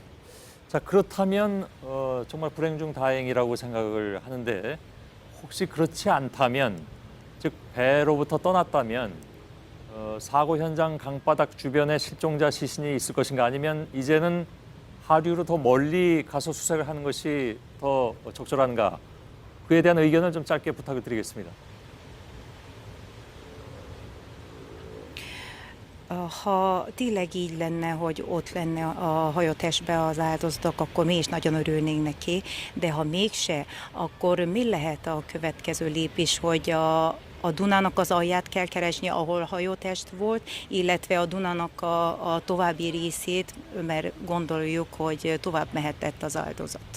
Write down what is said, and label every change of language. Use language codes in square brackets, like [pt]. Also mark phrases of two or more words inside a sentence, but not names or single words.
[ko] 자, 그렇다면 정말 불행 중 다행이라고 생각을 하는데 혹시 그렇지 않다면 즉 배로부터 떠났다면 사고 현장 강바닥 주변에 실종자 시신이 있을 것인가 아니면 이제는 하류로 더 멀리 가서 수색을 하는 것이 더 적절한가 그에 대한 의견을 좀 짧게 부탁을 드리겠습니다. [hu] Ha tényleg így lenne, hogy ott lenne a hajótestbe az áldozatok, akkor mi is nagyon örülnénk neki, de ha mégse, akkor mi lehet a következő lépés, hogy a Dunának az alját kell keresni, ahol hajótest volt, illetve a Dunának a további részét, mert gondoljuk, hogy tovább mehetett az áldozat.